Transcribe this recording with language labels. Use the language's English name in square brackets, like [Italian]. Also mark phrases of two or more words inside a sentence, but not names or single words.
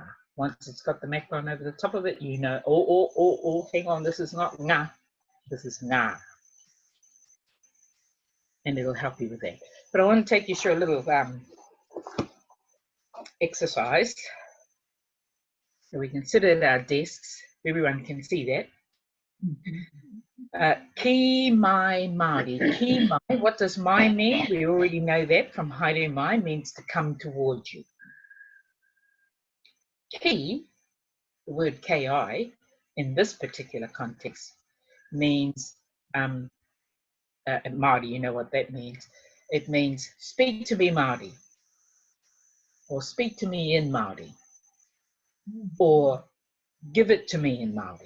[English] Once it's got the macron over the top of it, you know, oh, hang on, this is not ngā, this is ngā. And it'll help you with that. But I want to take you through a little exercise. So we can sit at our desks. Everyone can see that. [Māori] Ki mai Māori. Ki mai, [English] what does mai mean? We already know that from [Māori] haere mai, [English] means to come towards you. Ki, the word ki, in this particular context, means, Māori, you know what that means. It means speak to me Māori, or speak to me in Māori, or give it to me in Māori.